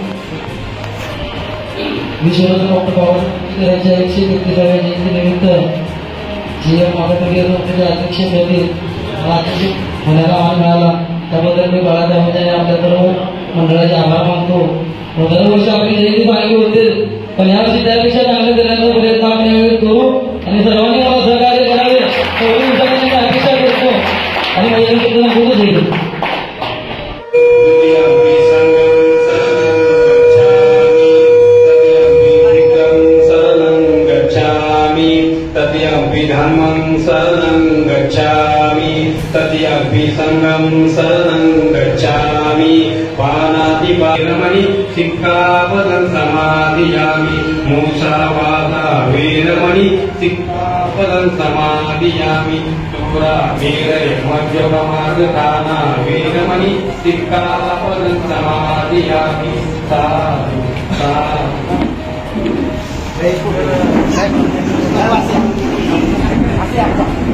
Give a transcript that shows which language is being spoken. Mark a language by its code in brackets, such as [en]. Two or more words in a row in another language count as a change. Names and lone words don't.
[mr] विश्वरत्न डॉक्टर बाबासाहेब यांच्या 133व्या जयंतीनिमित्त जीएम आंबेडकर संस्थेच्या अध्यक्षपदी अध्यक्ष होण्याला मान मिळाला, त्याबद्दल मी बाळासाहेब आणि आपल्या सर्व मंडळाचे आभार मानतो। दरवर्षी आपली जयंती पाहिली होते, पण यावर्षी त्यापेक्षा चांगले करण्याचा प्रयत्न आपण यावेळी करू आणि सर्वांनी मला सहकार्य करावे एवढी अपेक्षा करतो आणि माझ्या बोलू देईल। [pi] धर्मं शरणं गच्छामि तद्यपि संघं शरणं गच्छामि पानातिपातः सिक्खापदं समादियामि मुसावादा वेरमणि सिक्खापदं समादियामि दूरामेरय मध्यममार्गदाना वेरमणि सिक्खापदं समादियामि साधु साधु